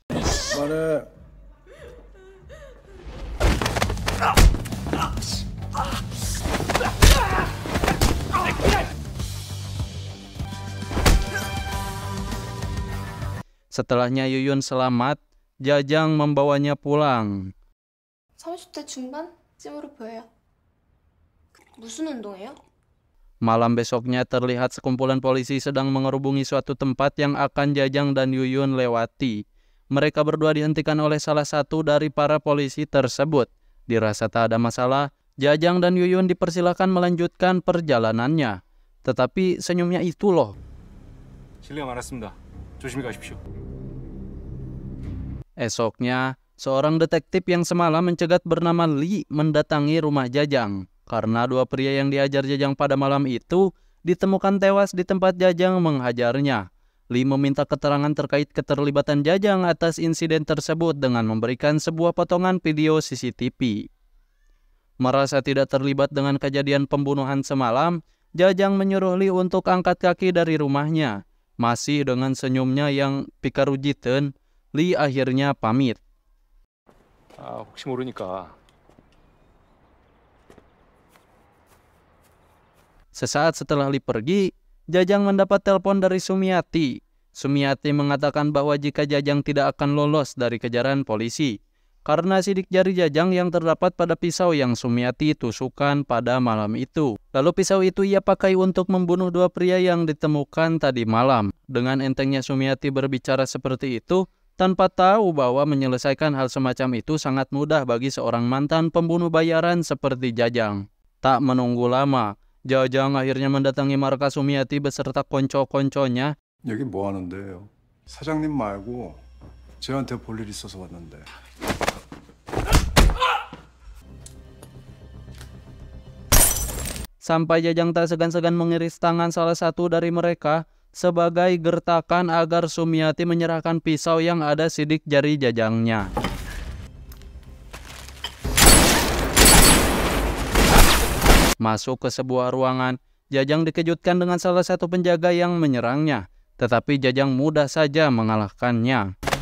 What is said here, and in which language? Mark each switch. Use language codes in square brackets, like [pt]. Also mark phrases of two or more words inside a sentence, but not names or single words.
[id] Setelahnya Yuyun selamat, Jajang membawanya pulang. [ko] 30대 중반쯤으로 보여요. 무슨 운동해요? [id] Malam besoknya terlihat sekumpulan polisi sedang mengerubungi suatu tempat yang akan Jajang dan Yuyun lewati. Mereka berdua dihentikan oleh salah satu dari para polisi tersebut. Dirasa tak ada masalah, Jajang dan Yuyun dipersilakan melanjutkan perjalanannya. Tetapi senyumnya itu loh. [ko] 실례가 많았습니다. 조심히 가십시오. [id] Esoknya, seorang detektif yang semalam mencegat bernama Lee mendatangi rumah Jajang. Karena dua pria yang diajar Jajang pada malam itu ditemukan tewas di tempat Jajang menghajarnya. Lee meminta keterangan terkait keterlibatan Jajang atas insiden tersebut dengan memberikan sebuah potongan video CCTV. Merasa tidak terlibat dengan kejadian pembunuhan semalam, Jajang menyuruh Lee untuk angkat kaki dari rumahnya. Masih dengan senyumnya yang pikarujiten, Lee akhirnya pamit. [ko] 혹시 모르니까. [id] Sesaat setelah Lee pergi, Jajang mendapat telepon dari Sumiati. Sumiati mengatakan bahwa jika Jajang tidak akan lolos dari kejaran polisi, karena sidik jari Jajang yang terdapat pada pisau yang Sumiati tusukan pada malam itu. Lalu pisau itu ia pakai untuk membunuh dua pria yang ditemukan tadi malam. Dengan entengnya Sumiati berbicara seperti itu, tanpa tahu bahwa menyelesaikan hal semacam itu sangat mudah bagi seorang mantan pembunuh bayaran seperti Jajang. Tak menunggu lama, Jajang akhirnya mendatangi markas Sumiati beserta konco-konconya. [ko] 여기 뭐 하는데요? 사장님 말고 저한테 볼 일 있어서 왔는데. [id] Sampai Jajang tak segan-segan mengiris tangan salah satu dari mereka, sebagai gertakan agar Sumiati menyerahkan pisau yang ada sidik jari Jajangnya. Masuk ke sebuah ruangan, Jajang dikejutkan dengan salah satu penjaga yang menyerangnya, tetapi Jajang mudah saja mengalahkannya.